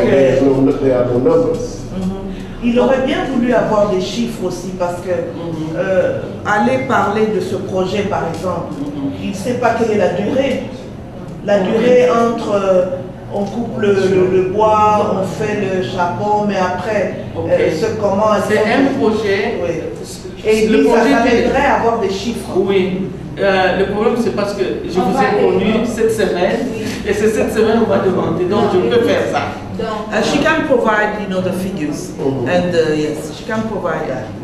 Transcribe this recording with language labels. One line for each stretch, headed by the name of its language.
English: And there are no numbers.
French: Il aurait bien voulu avoir des chiffres aussi parce que aller parler de ce projet par exemple, il ne sait pas quelle est la durée. La durée entre on coupe le bois, on fait le charbon, mais après, comment... C'est un projet... Oui. Et lui, ça m'aiderait à avoir des chiffres. Oui. Le problème, c'est parce que je vous ai connu cette semaine, et c'est cette semaine qu'on m'a demandé, donc je peux faire ça.
English: She can provide, you know, the figures, and yes, she can provide that.